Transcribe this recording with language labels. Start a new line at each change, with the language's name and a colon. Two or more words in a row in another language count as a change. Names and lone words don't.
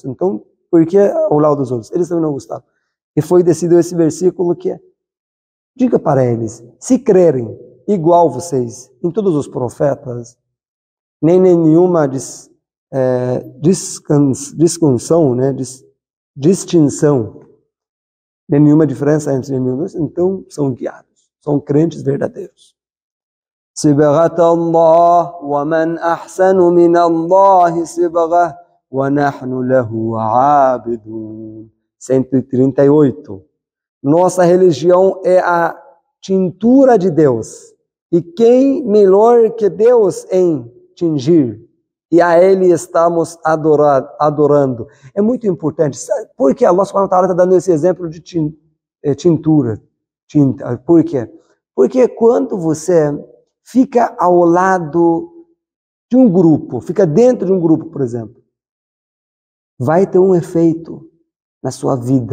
Portuguese: Então, por que ao lado dos outros? Eles também não gostaram. E foi decidido esse versículo que é, diga para eles, se crerem igual vocês em todos os profetas, nem nenhuma distinção Não tem nenhuma diferença entre nenhum dos, então são guiados, são crentes verdadeiros.
Arabic: صبغة الله ومن أحسن من الله صبغة ونحن له عابدون.
Portuguese: 138. Nossa religião é a tintura de Deus. E quem melhor que Deus em tingir? E a Ele estamos adorando. É muito importante. Por que Allah
Arabic: سبحانه وتعالى
Portuguese: está dando esse exemplo de tintura? Tinta. Por quê? Porque quando você fica ao lado de um grupo, fica dentro de um grupo, por exemplo, vai ter um efeito na sua vida.